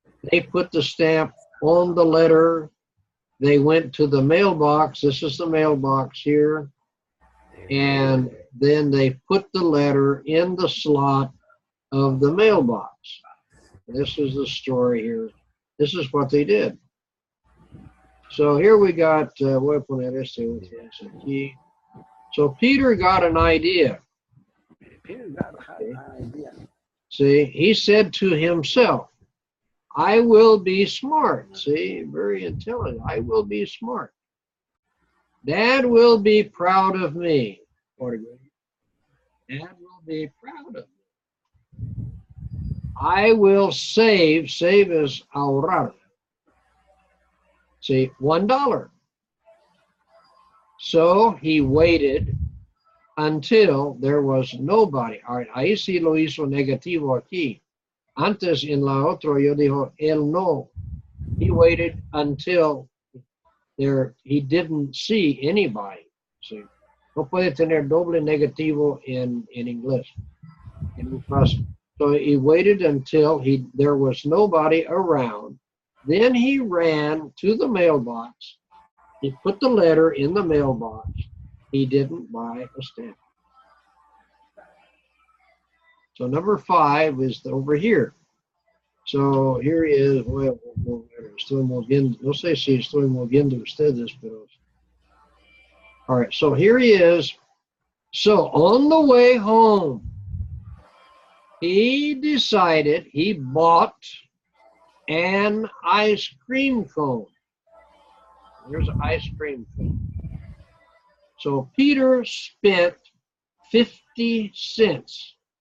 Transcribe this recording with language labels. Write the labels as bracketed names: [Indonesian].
[English] They put the stamp on the letter. They went to the mailbox. This is the mailbox here. And then they put the letter in the slot of the mailbox. This is the story here. This is what they did. So here we got, [Spanish] voy a poner este aquí. [English] So Peter got an idea. See, he said to himself, I will be smart. See, very intelligent. I will be smart. Dad will be proud of me. Dad will be proud of me. I will save. Save is ahorrar. See, $1. So he waited until there was nobody. All right, [Spanish] ahí sí lo hizo negativo aquí. Antes en la otra yo dijo, él no. [English] He waited until he didn't see anybody. [Spanish] See, no puede tener doble negativo en inglés. [English] So he waited until there was nobody around. Then he ran to the mailbox. He put the letter in the mailbox. He didn't buy a stamp. So number 5 is over here. So here he is. [Spanish] Well, estoy moviendo. No sé si estoy moviendo ustedes, pero. [English] All right. So here he is. So on the way home, he decided he bought an ice cream cone. There's an ice cream cone. So Peter spent 50 cents.